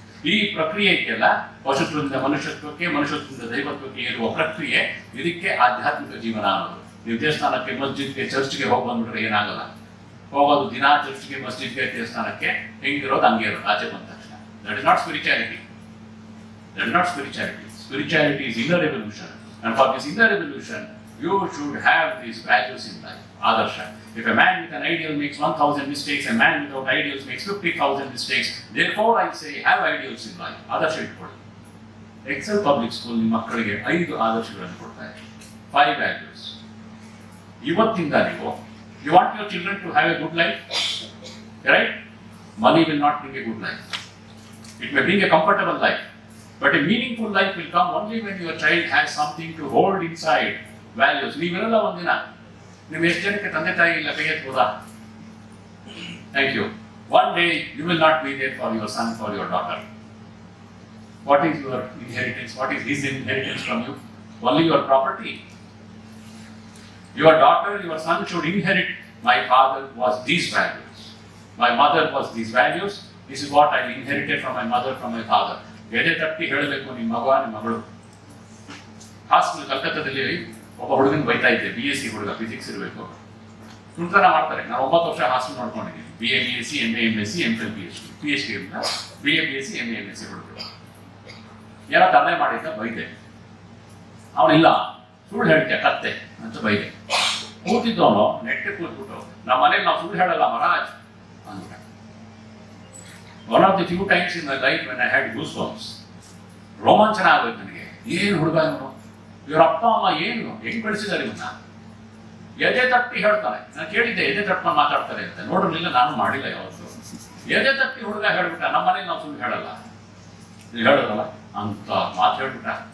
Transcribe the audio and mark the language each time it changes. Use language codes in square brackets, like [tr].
[kn] ಈ ಪ್ರಕ್ರಿಯೆಗೆಲ್ಲ ಪಶುತ್ವದಿಂದ ಮನುಷ್ಯತ್ವಕ್ಕೆ, ಮನುಷ್ಯತ್ವದಿಂದ ದೈವತ್ವಕ್ಕೆ ಏರುವ ಪ್ರಕ್ರಿಯೆ, ಇದಕ್ಕೆ ಆಧ್ಯಾತ್ಮಿಕ ಜೀವನ ಅನ್ನೋದು. ನೀವು ದೇವಸ್ಥಾನಕ್ಕೆ, ಮಸ್ಜಿದ್ಗೆ, ಚರ್ಚ್ಗೆ ಹೋಗಿ ಬಂದ್ಬಿಟ್ರೆ ಏನಾಗಲ್ಲ. ಹೋಗೋದು ದಿನಾ ಚರ್ಚ್ಗೆ, ಮಸ್ಜಿದ್ಗೆ, ದೇವಸ್ಥಾನಕ್ಕೆ, ಹೆಂಗಿರೋದು ಹಂಗೆ ಇರೋದು ಆಚೆ ಬಂದ ತಕ್ಷಣ. [en] That is not spirituality. That is not spirituality. Spirituality is inner evolution. And for this inner evolution, you should have these values in life. Adarsha. If a man with an ideal makes 1,000 mistakes, a man without ideals makes 50,000 mistakes. Therefore, I say, have ideals in life. [kn] Adarsha ಇಟ್ಕೊಳ್ಳಿ. Excel public school ನಿಮ್ಮ ಮಕ್ಕಳಿಗೆ 5 ಆದರ್ಶಗಳನ್ನು ಕೊಡ್ತಾರೆ. [en] 5 values. [kn] ಇವತ್ತಿಂದ ನೀವು, [en] you want your children to have a good life, right? Money will not bring a good life. It may bring a comfortable life. But a meaningful life will come only when your child has something to hold inside. [kn] Values. ನೀವಿರಲ್ಲ ಒಂದಿನ. ನೀವು ಎಷ್ಟು ಜನಕ್ಕೆ ತಂದೆ ತಾಯಿ ಇಲ್ಲ ಕೈ ಎತ್ಬೋದಾ? [en] Thank you. One day you will not be there for your son, for your daughter. What is your inheritance? What is his inheritance from you? Only your property. Your daughter, your son should inherit. My father was these values. My mother was these values. This is what I inherited from my mother, from my father. [kn] ಎದೆ ತಟ್ಟಿ ಹೇಳಬೇಕು ನಿಮ್ಮ ಮಗ, ನಿಮ್ಮ ಮಗಳು. Hostel ಕಲ್ಕತ್ತಾದಲ್ಲಿ ಒಬ್ಬ ಹುಡುಗನ ಬೈತಾ ಇದ್ದೆ. BSc ಹುಡುಗ, ಫಿಸಿಕ್ಸ್ ಇರಬೇಕು. ತುಂಟನ ಮಾಡ್ತಾರೆ. ನಾನು 9 ವರ್ಷ hostel ನೋಡ್ಕೊಂಡಿದ್ದೀನಿ. BA BSc MA MSc MPhil PhD ಅಂತ BA BSc MA MSc ಹುಡುಗರು. ಏನೋ ತರಲೆ ಮಾಡಿದ್ದ, ಬೈದೆ. ಅವನಿಲ್ಲ, ಸುಳ್ಳು ಹೇಳ್ತೀಯ ಕತ್ತೆ ಅಂತ ಬೈದೆ. ಕೂತಿದ್ದವನು ನೆಟ್ಟೆ ಕೂತ್ಬಿಟ್ಟು, ನಮ್ಮ ಮನೇಲಿ ನಾವು ಸುಳ್ಳು ಹೇಳಲ್ಲ ಮಹಾರಾಜ್ ಅಂತ. [en] One of the few times in my life when I had goosebumps. [kn] ರೋಮಾಂಚನ ಆಗೋಯ್ತು ನನಗೆ. ಏನು ಹುಡುಗ ಇವನು, ಇವ್ರ ಅಪ್ಪ ಅಮ್ಮ ಏನು ಹೆಂಗ್ ಬೆಳೆಸಿದ್ದಾರೆ ಇವನ್ನ. ಎದೆ ತಟ್ಟಿ ಹೇಳ್ತಾನೆ. ನಾನು ಕೇಳಿದ್ದೆ ಎದೆ ತಟ್ಕೊಂಡು ಮಾತಾಡ್ತಾರೆ ಅಂತ. ನೋಡಿರ್ಲಿಲ್ಲ, ನಾನು ಮಾಡಿಲ್ಲ ಯಾವತ್ತು. ಎದೆ ತಟ್ಟಿ ಹುಡುಗ ಹೇಳ್ಬಿಟ್ಟ, ನಮ್ಮ ಮನೇಲಿ ನಾವು ಸುಳ್ಳು ಹೇಳಲ್ಲ, ನೀವು ಹೇಳೋದಲ್ಲ ಅಂತ ಮಾತು ಹೇಳ್ಬಿಟ್ಟ.